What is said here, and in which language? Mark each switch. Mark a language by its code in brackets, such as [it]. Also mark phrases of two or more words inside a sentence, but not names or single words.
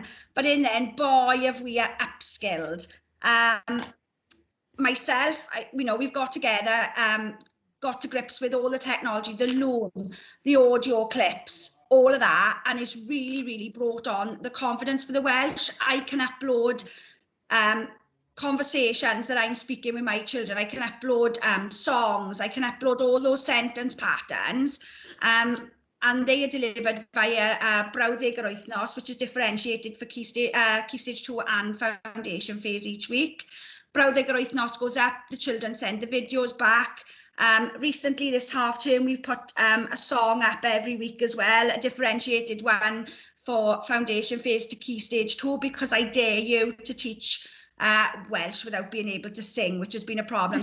[en] But in the end, boy, have we upskilled. Myself, we've got together, got to grips with all the technology, the Loom, the audio clips, all of that, and it's really, really brought on the confidence for the Welsh. I can upload conversations that I'm speaking with my children. I can upload songs, I can upload all those sentence patterns, and they are delivered via [cy] brawddeg yr wythnos, [en] which is differentiated for Key Stage 2 and Foundation phase each week. [cy] Brawddeg yr wythnos [en] goes up, the children send the videos back. Recently, this half term, we've put a song up every week as well, a differentiated one for Foundation phase to Key Stage 2, because I dare you to teach Welsh without being able to sing, which has been a problem.